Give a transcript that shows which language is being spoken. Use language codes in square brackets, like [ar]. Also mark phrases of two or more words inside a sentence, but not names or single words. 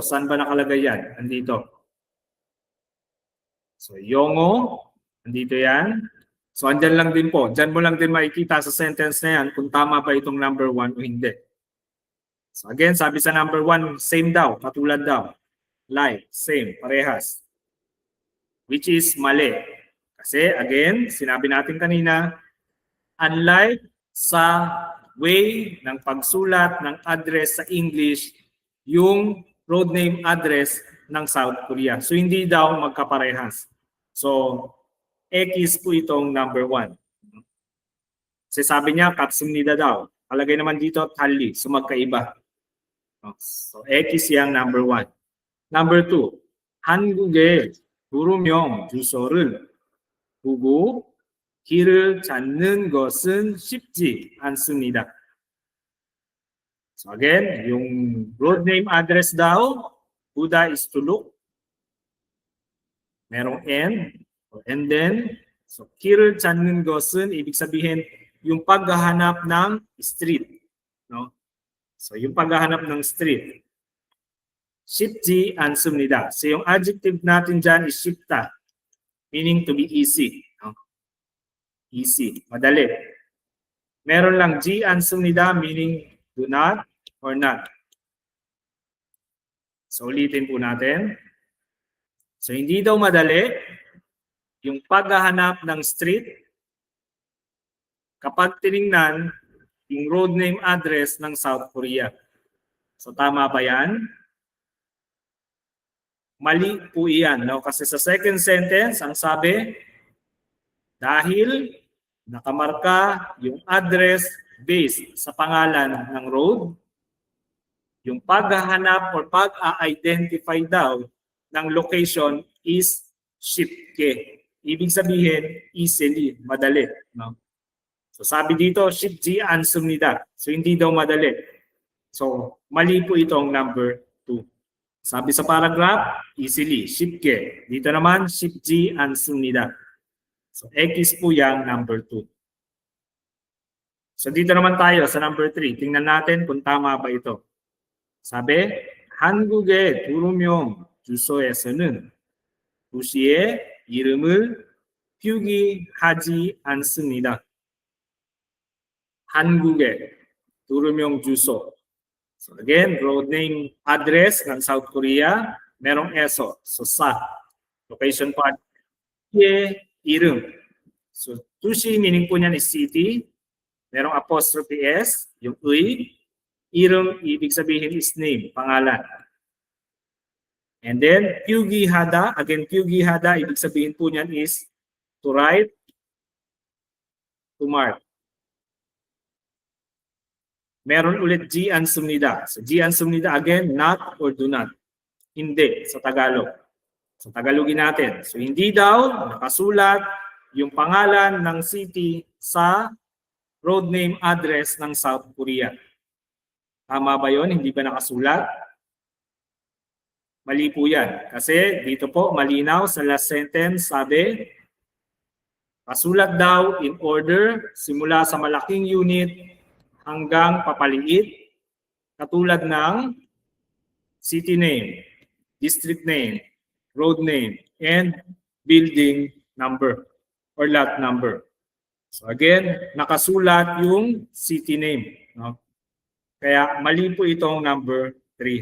[tl] Saan ba nakalagay yan? Andito. So, 영어, andito yan. So, andyan lang din po. Diyan mo lang din makikita sa sentence na yan kung tama ba itong number 1 o hindi. So, again, sabi sa number 1, same daw, katulad daw. Like, same, parehas. [en] Which is [tl] mali. Kasi, again, sinabi natin kanina, unlike sa way ng pagsulat ng address sa English, yung [en] road name address [tl] ng South Korea. So, hindi daw magkaparehas. So, X po itong number 1. Kasi sabi niya, 같습니다 daw. Kalagay naman dito, 달리. So, magkaiba. So, X yung number 1. Number 2, [ko] 한국의 도로명 주소를 보고 길을 찾는 것은 쉽지 않습니다. [tl] So again, yung [en] road name address [tl] daw, [en] Buddha is to look. [tl] Merong and then, so [ko] 길을 찾는 것은, [tl] ibig sabihin, yung paghahanap ng street. No? So yung paghahanap ng street. [ko] 쉽지 않습니다. [tl] So yung adjective natin dyan is 쉽다, [en] meaning to be easy. [tl] No? Easy, madali. Meron lang [ko] 지 않습니다, [en] meaning do not or not. [tl] So ulitin po natin. So hindi daw madali yung paghahanap ng street kapag tinignan yung [en] road name address [tl] ng South Korea. So tama ba yan? Mali po iyan. No? Kasi sa [en] second sentence, [tl] ang sabi, dahil nakamarka yung address based sa pangalan ng road, yung paghahanap or pag-identify daw ng [en] location is [tl] 쉽게. Ibig sabihin, easily, madali. No? So sabi dito, [ko] 쉽지 않습니다. [tl] So hindi daw madali. So mali po itong number 2. Sabi sa paragraph, easily, [ko] 쉽게. [tl] Dito naman, [ko] 쉽지 않습니다. [tl] So, X po yung number 2. So, dito naman tayo sa number 3. Tingnan natin kung tama ba ito. Sabi, [ko] 한국의 도로명 주소에서는 도시의 이름을 표기하지 않습니다. 한국의 도로명 주소. [tl] So again, [en] road name address [tl] ng South Korea, merong ESO. So sa [en] location part, [tl] 이름. So 도시 meaning po niyan [en] is city. [tl] Merong [en] apostrophe S, [tl] yung 의. 이름, ibig sabihin [en] is name, [tl] pangalan. And then, 표기하다, again, 표기하다, ibig sabihin po niyan [en] is to write, to mark. [tl] Meron ulit [ko] 지 않습니다. [tl] So [ko] 지 않습니다, [tl] again, not or do not. Hindi sa Tagalog. So Tagalogin natin. So hindi daw nakasulat yung pangalan ng city sa [en] road name address [tl] ng South Korea. Tama ba yun? Hindi ba nakasulat? Mali po yan. Kasi dito po malinaw sa [en] last sentence [tl] sabi, pasulat daw [en] in order [tl] simula sa malaking unit hanggang papaliit katulad ng [en] city name, district name, road name, and building number or lot number. [tl] So again, nakasulat yung [en] city name. [tl] No? Kaya mali po itong number 3.